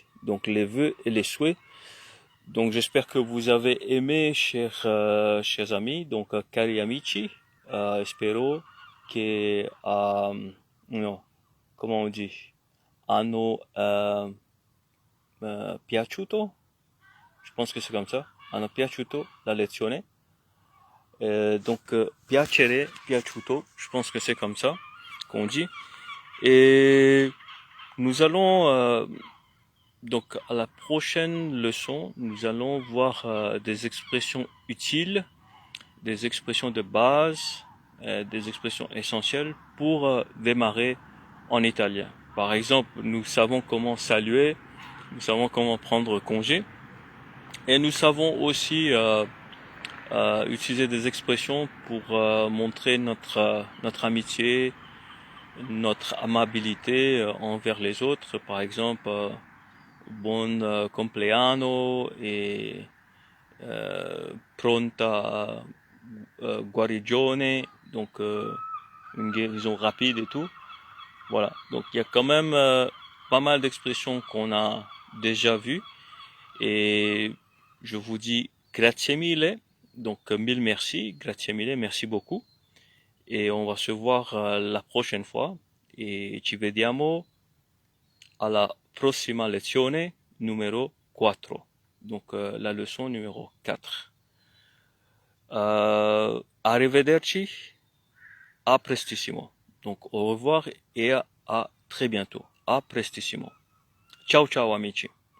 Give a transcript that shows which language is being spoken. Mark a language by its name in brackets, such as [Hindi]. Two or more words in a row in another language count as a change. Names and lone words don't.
[French] Donc les vœux et les souhaits. Donc j'espère que vous avez aimé, chers amis. [Italian] Donc cari amici, spero che no, [French] comment on dit, [Italian] hanno piaciuto. [French] Je pense que c'est comme ça. [Italian] Hanno piaciuto la lezione. Donc piacere, piaciuto. [French] Je pense que c'est comme ça qu'on dit. Et nous allons donc à la prochaine leçon, nous allons voir des expressions utiles, des expressions de base, des expressions essentielles pour démarrer en italien. Par exemple, nous savons comment saluer, nous savons comment prendre congé, et nous savons aussi utiliser des expressions pour montrer notre amitié, notre amabilité envers les autres. Par exemple, [Italian] buon compleanno et pronta guarigione, [French] donc une guérison rapide et tout. Voilà, donc il y a quand même pas mal d'expressions qu'on a déjà vues et je vous dis [Italian] grazie mille, [French] donc mille merci, [Italian] grazie mille, [French] merci beaucoup et on va se voir la prochaine fois et [Italian] ci vediamo alla prossima lezione numero 4. [French] Donc la leçon numéro 4. [Italian] Arrivederci, à prestissimo. [French] Donc au revoir et à très bientôt. [Italian] À prestissimo. Ciao ciao amici.